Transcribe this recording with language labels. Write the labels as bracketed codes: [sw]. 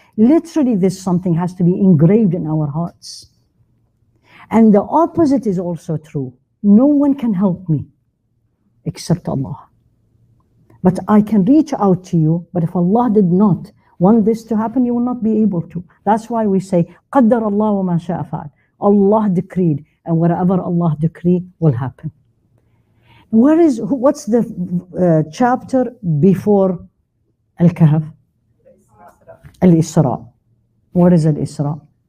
[en] Literally, this something has to be engraved in our hearts. And the opposite is also true. No one can help me except Allah. But I can reach out to you, but if Allah did not want this to happen, you will not be able to. That's why we say, [ar] قَدَّرَ اللَّهُ وَمَا شَاءَ فَعَلَ. [en] Allah decreed, and whatever Allah decreed will happen. What's the chapter before Al-Kahf? Al-Isra. What is Al-Isra?